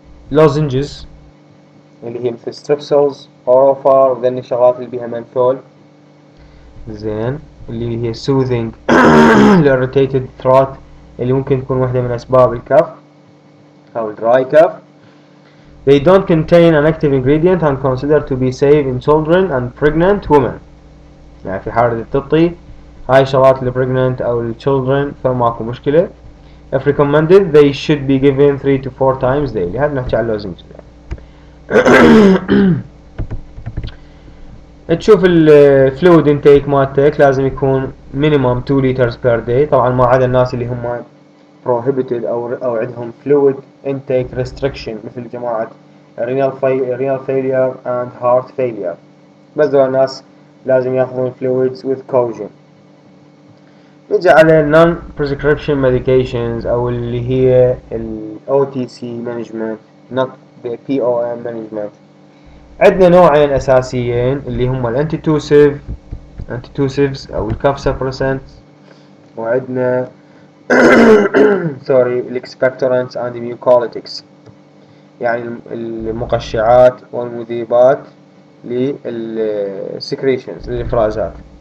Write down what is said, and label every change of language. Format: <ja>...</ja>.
<ar>لوزنجز اللي هي مثل ستريبسلز، اوروفار، وذني الشغلات اللي بيها منثول. زين، اللي هي</ar> <en>soothing irritated throat</en> <ar>اللي ممكن تكون واحدة من اسباب الكف او الدراي كف.</ar> <en>They don't contain an active ingredient and considered to be safe in children and pregnant women.</en> <ar>يعني في حالة التطي هاي شغلات ال pregnant أو ال children فماكو مشكلة.</ar> <en>If recommended they should be given 3 to 4 times daily.</en> <ar>هذا نحكي على اللوزنج. تشوف ال</ar> <en>fluid intake</en> <ar>مالتك لازم يكون</ar> <en>minimum 2 liters per day،</en> <ar>طبعا ما عدا الناس اللي هم prohibited أو عندهم</ar> <en>fluid intake restriction</en> <ar>مثل جماعة</ar> <en>renal failure and heart failure،</en> <ar>بس دول الناس لازم ياخذون</ar> <en>fluids with caution.</en> <ar>نجي على</ar> <en>non prescription medications</en> <ar>او اللي هي ال</ar> <en>OTC management not the POM management.</en> <ar>عندنا نوعين اساسيين اللي هم antitussives او الكف suppressants، وعندنا</ar> <en>sorry expectorants and mucolytics،</en> <ar>يعني المقشعات والمذيبات للسكريشنز للافرازات.</ar>